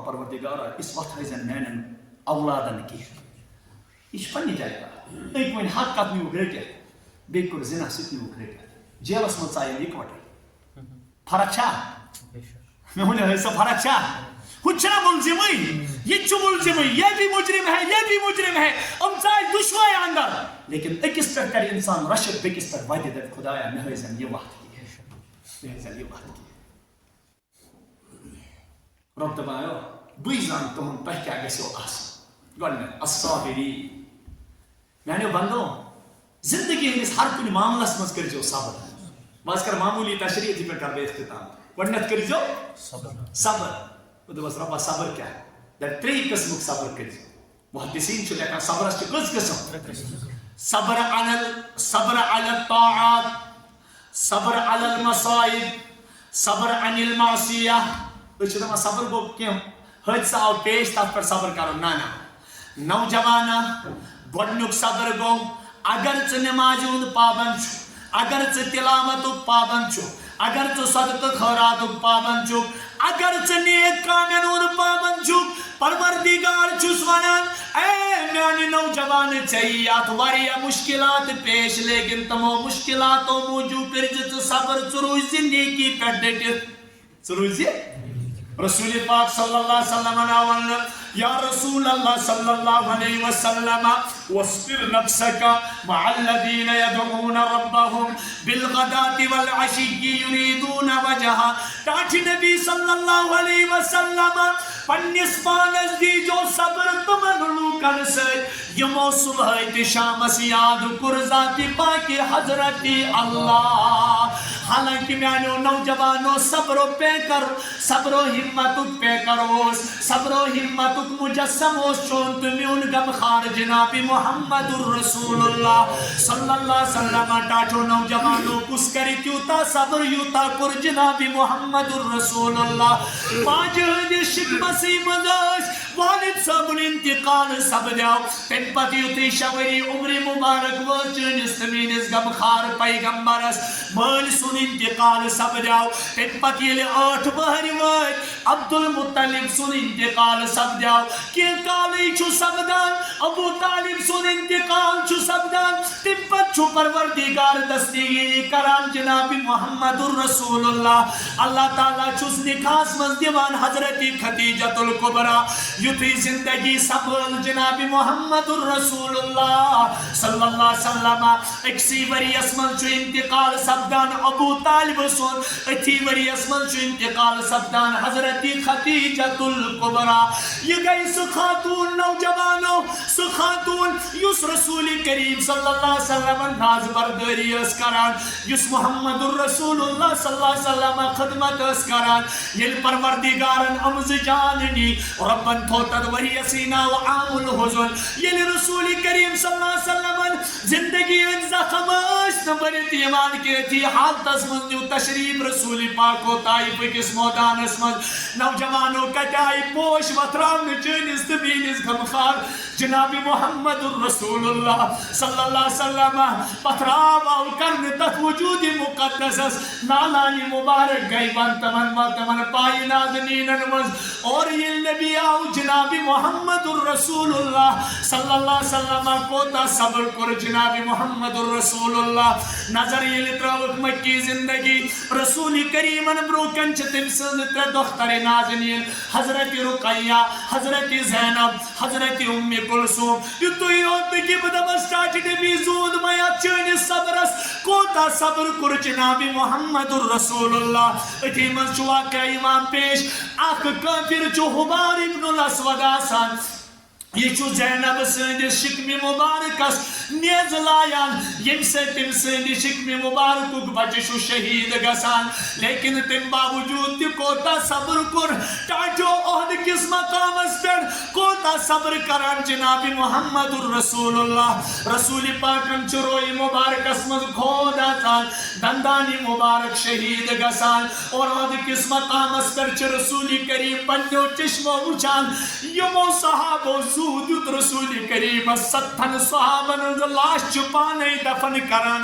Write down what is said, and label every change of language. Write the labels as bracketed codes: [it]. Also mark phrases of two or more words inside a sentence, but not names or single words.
[ks] پروردگارا یِژھ وتھ ہٲیزٮ۪ن میانٮ۪ن اولادن کینٛہہ یہِ چھِ پننہِ جایہِ کتھ أکۍ وۄنۍ حق کتھ نیوٗکھ رٔٹِتھ بیٚکہِ کوٚر زِنا سُہ تہِ نیوٗکھ رٔٹِتھ جیلس منٛز ژایَن اِکوٹے فرق چھا مےٚ ؤنِو حظ سۄ فرق چھا ہُہ تہِ چھُنہ مُلزِمٕے یہِ تہِ چھُ مُلزِمٕے [ur] یہ بھی مجرم ہے یہ بھی مجرم ہے [ks] یِم ژایہِ دُشوے اندر لیکن أکِس پٮ۪ٹھ کرِ انسان رشک بیٚکِس پٮ۪ٹھ وَدِ دپہِ خۄدایا مےٚ ہٲیزٮ۪ن یہِ وتھ کینٛہہ مےٚ ہٲیزٮ۪ن یہِ وتھ کینٛہہ رۄب دپان بٕے زانہٕ تِمن تۄہہِ کیٛاہ گژھیو آسُن گۄڈنیٚتھ الصابرین میانیو بندو زندگی ہندس ہر کُنہِ معاملس منٛز کٔرزیٚو صبر بہٕ کر معمولی تشریح تھی پہ کر بہٕ اختتام گۄڈنیٚتھ کٔرزیٚو صبر بہٕ دوٚپس رۄبا صبر کیٛاہ دپ ترٛیٚیہِ قٕسمُک صبر کٔرزیٚو محدثین چھِ لیکھان صبرس چھِ کٔژ قٕسم [ar] صبر علی الطاعات صبر علی المصائب صبر عن المعصیہ [ks] أسۍ چھِ دپان صبر گوٚو کینٛہہ حٲدثہ آو پیش تتھ پٮ۪ٹھ صبر کرُن نہ نوجوانا گۄڈنیُک صبر گوٚو اگر ژٕ نمازِ ہُنٛد پابند چھُ اگر ژٕ تلاوتُک پابند چھُ اگر ژٕ صدقہٕ خٲراتُک پابند چھُکھ اگر ژٕ نیک کامٮ۪ن ہُنٛد پابند چھُکھ پروردگار چھُس ونان اے میانہِ نوجوان ژےٚ یی اتھ واریاہ مشکلات پیش لیکن تمو مشکلاتو موٗجوٗب کٔرزِ ژٕ صبر ژٕ روٗزِ نیکی پٮ۪ٹھ ڈٔٹِتھ ژٕ روٗزِ رسول پاک صلی اللہ علیہ وسلم ونن یا رسول اللہ صلی اللہ علیہ وسلم [ar] واصبر نفسك مع الذين يدعون ربهم بالغداة والعشي يريدون وجهه [ks] ٹاٹھ نبی صلی اللہ علیہ وسلم پننس پانس دیجو صبر تمن لوکن سۭتۍ یمو صبح تہِ شامس یاد کوٚر ذات پاک حضرت اللہ حالانکہ میانیو نوجوانو صبر و پیکر صبر و ہمتک پیکر اوس صبر و ہمتک مجسم اوس چون تو میون غمخار جناب محمد الرسول اللہ صلی اللہ علیہ وسلم ٹاٹھو نوجوانو کس کری تیوتا صبر یوتا کور جناب محمد الرسول اللہ پانچ ہندس شکمسی منداس والد صاحب انتقال سپدیو تم پتہ یُتھُے شےٚ ؤری عمر مبارک وٲژ چٲنِس تہٕ میٲنِس غمخار پیغمبرس مٲلۍ سُنٛد انتقال سپدیو تم پتہ ییٚلہِ 8 وٕہٕرۍ وٲتۍ عبدالمطلب سُنٛد انتقال سپدیو کینٛہہ کالٕے چھُ سپدان ابو طالب سُنٛد انتقال چھُ سپدان تم پتہٕ چھُ پروردگار دستگیری کران جناب محمد الرسول اللہ تعالیٰ چھُس نکاحس منٛز دِوان حضرت خدیجۃ الکبریٰ یُتھُے زندگی سنبھٲل جناب محمد الرسول اللہ صلی اللہ علیہ وسلم أکسٕے ؤرِیَس منٛز چھُ انتقال سپدان ابو طالب سُنٛد أتھی ؤرِیَس منٛز چھُ انتقال سپدان حضرت خدیجۃ الکبریٰ یہ گئی سُہ خاتون نوجوانو سُہ خاتون یُس رسول کریم صلی اللہ علیہ وسلم ناز بردٲری ٲس کران یُس محمد الرسول اللہ صلی اللہ علیہ وسلم خدمت ٲس کران ییٚلہِ پروردگارن أمزٕ جان نی ربن تھو تتھ ؤرِیَسٕے ناو عام الحزن ییٚلہِ رسول کریم صلی اللہ علیہ وسلم زندگی ہٕنٛدۍ زخم ٲسۍ نہٕ بٔرِتھ یِوان کہِ یِتھی حالتس منٛز نیوٗ تشریٖف رسول پاکو طایف أکِس مٲدانس منٛز نوجوانو کتہِ آیہِ پوش وتھراونہٕ چٲنِس تہٕ میٲنِس غمخار جناب محمد الرسول اللہ صلی اللہ علیہ وسلم پتھراو آو کرنہٕ تتھ وجوٗدِ مقدسس نالانہِ مبارک گٔے تمن پایہِ نازنیٖنن منٛز اور ییٚلہِ نبی آو جناب محمد الرسول اللہ صلی اللہ علیہ وسلم کوتاہ صبر کوٚر جناب محمد الرسول اللہ نظر ییٚلہِ ترٲوٕکھ مکی زندگی رسول کریمن برونٛہہ کَنہِ چھِ تٔمۍ سٕنٛز 3 دۄخترِ نازنیٖن حضرت رقیہ حضرت زینب حضرت ام کلثوم یُتُے یوت نہٕ کہِ بہٕ دپس ٹاٹھہِ نبی زوٗد مےٚ یتھ چٲنِس صبرس کوتاہ صبر کوٚر جناب محمد الرسول اللہ أتھی منٛز چھُ واقعہ یِوان پیش اکھ کٲفِر چھُ حُبار ابن الاسود آسان یہ چھُ زینب سٕنٛدِس شِکمہِ مُبارکس نیزٕ لایان ییٚمہِ سۭتۍ تٔمۍ سٕنٛدِ شِکمہِ مُبارکُک بچہِ چھُ شہیٖد گژھان لیکن تَمہِ باوجوٗد تہِ کوتاہ صبر کوٚر ٹاٹھیو عہد کِس مقامس پٮ۪ٹھ کوتاہ صبر کران جناب محمد الرسول اللہ رسول پاکن چھُ رویہِ مُبارکس منٛز کھود اژان دندانہِ مُبارک شہیٖد گژھان اور عہد کِس مقامس پٮ۪ٹھ چھُ رسول کریم پننیو چشمو وٕچھان یِمو صحابو سود دیُت رسول کریمس 7 صحابن ہٕنٛز لاش چھُ پانے دفن کران